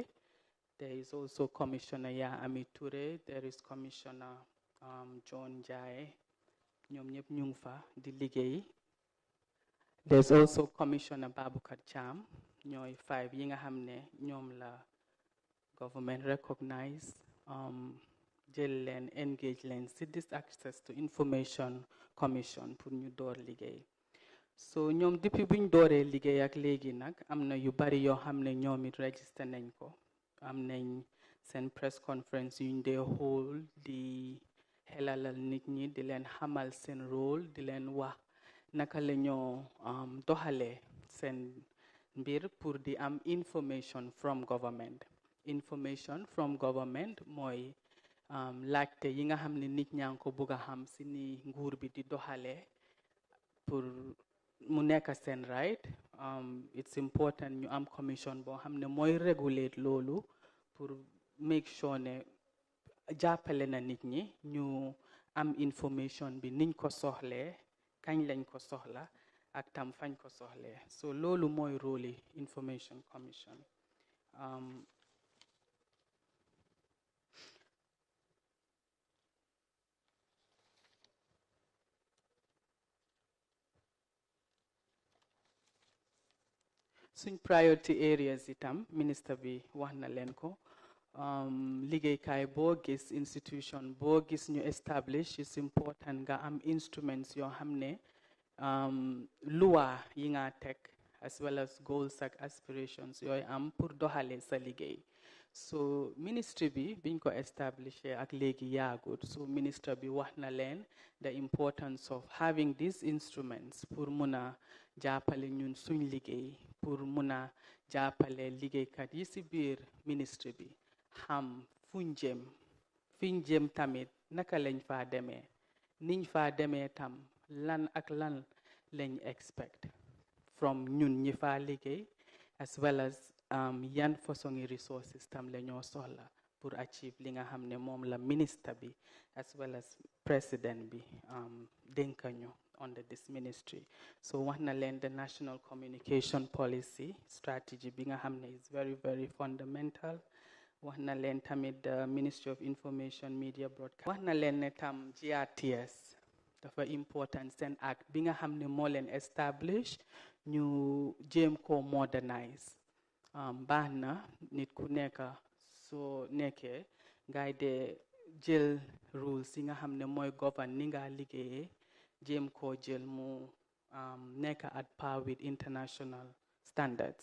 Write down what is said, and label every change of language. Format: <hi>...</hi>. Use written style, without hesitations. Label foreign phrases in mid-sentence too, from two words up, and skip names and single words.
<en>There is also Commissioner Ya Ami Touré. There is Commissioner John Jai.</en> <wo>ñoom ñëpp ñu ngi fa di liggéey.</wo> <en>There's also Commissioner Baboucarr Cham.</en> <wo>ñooy 5 yi nga xam ne ñoom la</wo> <en>government recognize</en> <wo>jël leen engage leen si</wo> <en>this access to information commission</en> <wo>pour ñu door liggéey. So ñoom depuis buñ dooree liggéey ak léegi nag am na yu bari yoo xam ne ñoom it register nañ ko. Am nañ seen</wo> <en>press conference</en> <wo>yuñ dee hold di xelalal nit ñi di leen xamal seen rôle di leen wax naka la ñoo doxalee seen mbir pour di am</wo> <en>information from government. Information from government</en> <wo>mooy laajte yi nga xam ne nit ñaa ngi ko bëgg a xam si ni nguur bi di doxalee pour mu nekk seen right.</wo> <en>It's important</en> <wo>ñu am commission boo xam ne mooy regulate loolu pour</wo> <en>make sure</en> <wo>ne jàppale na nit ñi ñu am information bi niñ ko soxlee kañ lañ ko soxla ak tam fañ ko soxlee. So loolu mooy rôle Information Commission. Suñ</wo> <en>priority areas</en> <wo>itam minister bi wax na leen ko. Liggéeykaay boo gis institution boo gis ñu establish</wo> <en>is important</en> <wo>nga am instruments yoo xam ne loi yi nga teg</wo> <en>as well as goals</en> <wo>ak aspirations yooyu am pour doxalee sa liggéey. So ministry bi biñ ko establish ak léegi yaagut. So minister bi wax na leen</wo> <en>the importance of having these instruments</en> <wo>pour mun a jàppale ñun suñ liggéey pour mun a jàppale liggéeykat yi si biir ministry bi xam fuñ jëm tamit naka lañ faa demee niñ faa demee tam lan ak lan lañ expect from ñun ñi faa liggéey</wo> <en>as well as</en> <wo>yan façon resources tam la ñoo soxla pour achieve li nga xam ne moom la ministre bi</wo> <en>as well as president</en> <wo>bi dénkañu</wo> <en>under this ministry.</en> <wo>So wax na leen</wo> <en>the national communication policy strategy</en> <wo>bi nga xam ne</wo> <en>is very very fundamental.</en> <wo>Wax na leen tamit</wo> <en>the Ministry of Information Media Broadcast.</en> <wo>Wax na leen ne tam GRTS dafa important seen act bi nga xam ne moo leen establish ñu jéem ko modernize. Baax na nit ku nekk soo nekkee ngay de jël rules yi nga xam ne mooy govern ni nga liggéeyee jéem koo jël mu nekk</wo> <en>at par with international standards.</en>